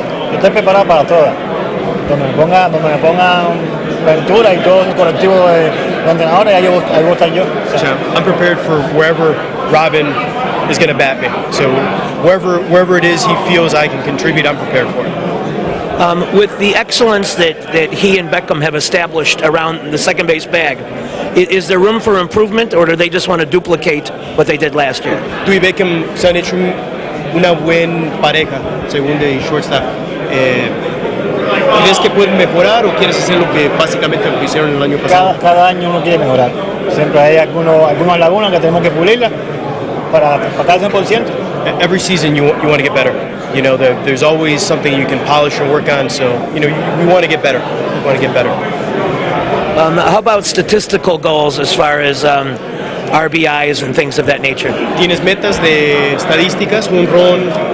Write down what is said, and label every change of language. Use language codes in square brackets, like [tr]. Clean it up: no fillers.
[es] Yo estoy preparado para todas. Donde me pongan Ventura y todo el colectivo de entrenadores, ahí voy a estar yo. [en] So I'm prepared for wherever Robin is going to bat me. So wherever it is he feels I can contribute, I'm prepared for it. With the excellence that he and Beckham have established around the second base bag, is there room for improvement, or do they just want to duplicate what they did last year? [es] Tú y Beckham se han hecho una buena pareja, segunda y shortstop. ¿Crees que pueden mejorar o quieres hacer lo que básicamente lo que hicieron el año pasado? Cada año uno quiere mejorar. Siempre hay algunas lagunas que tenemos que pulirlas para estar al 100%. [en] Every season you want to get better. You know, there's always something you can polish and work on. So, you know, we want to get better. We want to get better. How about statistical goals as far as RBIs and things of that nature? [es] ¿Tienes metas de estadísticas, un ron?